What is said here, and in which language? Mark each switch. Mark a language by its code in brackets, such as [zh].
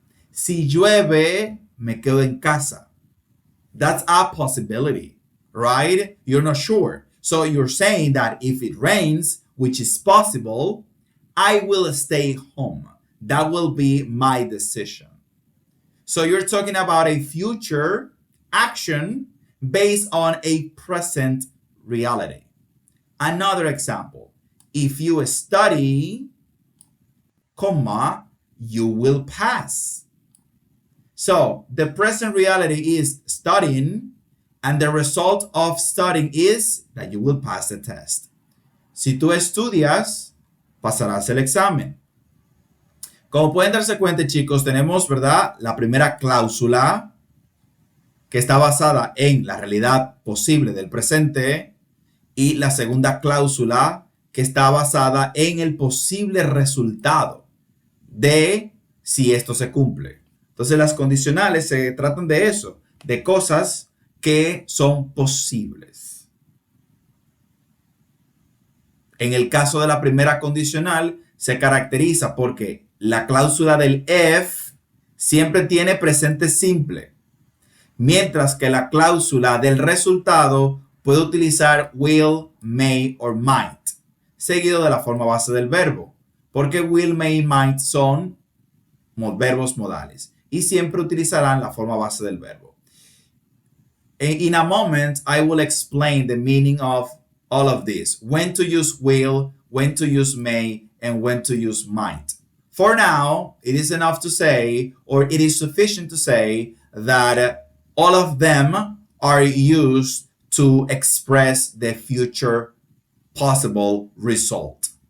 [es] Si llueve, me quedo en casa. [en] That's a possibility, right? You're not sure. So you're saying that if it rains, which is possible, I will stay home. That will be my decision. So you're talking about a future action based on a present reality. Another example, if you study, comma, you will pass. So the present reality is studying, and the result of studying is that you will pass the test. [es] Si tú estudias, pasarás el examen. Como pueden darse cuenta, chicos, tenemos, ¿verdad?, la primera cláusula que está basada en la realidad posible del presente y la segunda cláusula que está basada en el posible resultado de si esto se cumple. Entonces las condicionales se tratan de eso, de cosas que son posibles. En el caso de la primera condicional se caracteriza porque la cláusula del if siempre tiene presente simple, mientras que la cláusula del resultado puede utilizar [en] will, may or might, [es] seguido de la forma base del verbo, porque will, may y might son verbos modales y siempre utilizarán la forma base del verbo. [en] In a moment, I will explain the meaning of all of this, when to use will, when to use may, and when to use might. For now, it is enough to say, or it is sufficient to say, that all of them are used to express the future possible result.